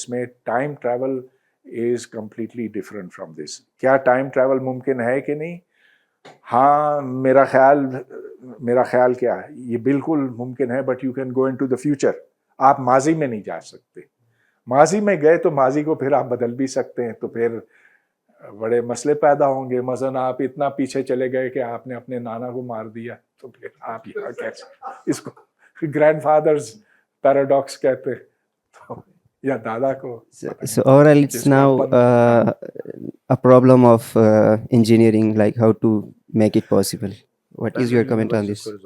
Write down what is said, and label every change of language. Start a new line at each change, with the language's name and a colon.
Urdu: اس میں
English: Time travel is completely different from this.
Urdu: کیا time travel ممکن ہے کہ نہیں؟ ہاں میرا خیال کیا ہے, یہ بالکل ممکن ہے,
English: But you can go into the future.
Urdu: آپ ماضی میں نہیں جا سکتے. ماضی میں گئے تو ماضی کو پھر آپ بدل بھی سکتے ہیں, تو پھر بڑے مسئلے پیدا ہوں گے. مثلا آپ اتنا پیچھے چلے گئے کہ آپ نے اپنے نانا کو مار دیا, تو پھر آپ یہاں کیسے, اس کو گرینڈ فادرز پیراڈاکس کہتے ہیں, تو یا دادا کو.
English: So overall it's now a problem of engineering, like how to make it possible. What is your comment on this?